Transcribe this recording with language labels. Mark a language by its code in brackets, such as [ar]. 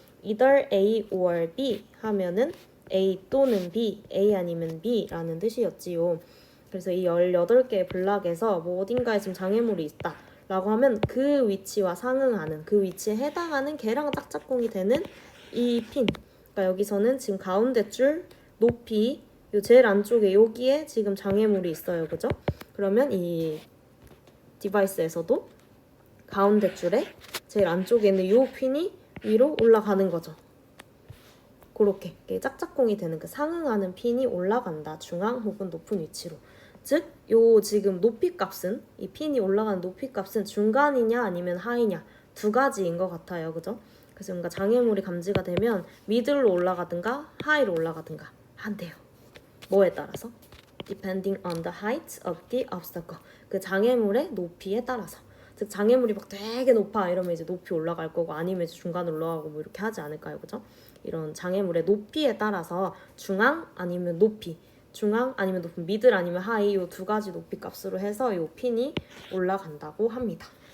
[en] either A or B [ko] 하면은 A 또는 B, A 아니면 B라는 뜻이었지요. 그래서 이 18개의 블락에서 뭐 어딘가에 지금 장애물이 있다 라고 하면 그 위치와 상응하는, 그 위치에 해당하는 걔랑 짝짝꿍이 되는 이 핀, 그러니까 여기서는 지금 가운데 줄 높이 요 제일 안쪽에 여기에 지금 장애물이 있어요. 그죠? 그러면 이 디바이스에서도 가운데 줄에 제일 안쪽에 있는 요 핀이 위로 올라가는 거죠. 그렇게 짝짝꿍이 되는 그 상응하는 핀이 올라간다. 중앙 혹은 높은 위치로. 즉, 요 지금 높이 값은, 이 핀이 올라가는 높이 값은 중간이냐 아니면 하이냐 두 가지인 것 같아요. 그죠? 그래서 뭔가 장애물이 감지가 되면 미들로 올라가든가 하이로 올라가든가 한대요. 뭐에 따라서? [en] Depending on the height of the obstacle. [ko] 그 장애물의 높이에 따라서. 즉 장애물이 막 되게 높아 이러면 이제 높이 올라갈 거고, 아니면 이제 중간 올라가고 뭐 이렇게 하지 않을까요? 그죠? 이런 장애물의 높이에 따라서 중앙 아니면 높이, 미들 아니면 하이, 요 두 가지 높이 값으로 해서 요 핀이 올라간다고 합니다.